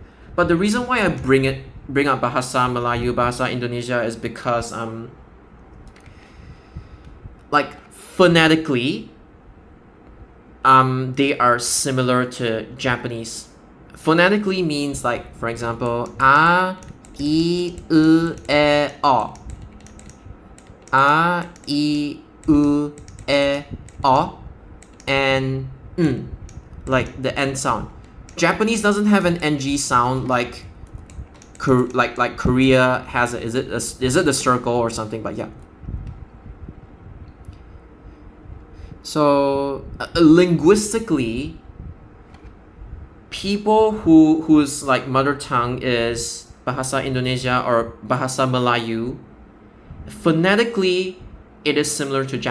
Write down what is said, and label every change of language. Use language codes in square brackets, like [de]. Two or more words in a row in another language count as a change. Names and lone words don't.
[en] But the reason why I bring it bring up Bahasa Melayu, Bahasa Indonesia is because like phonetically they are similar to Japanese. Phonetically means like, for example, a, I, U, E, O. A, I, U, E, O. And like the N sound. Japanese doesn't have an NG sound like Korea has it. Is it the circle or something? But yeah. So linguistically, people whose like mother tongue is Bahasa Indonesia or Bahasa Melayu, phonetically it is similar to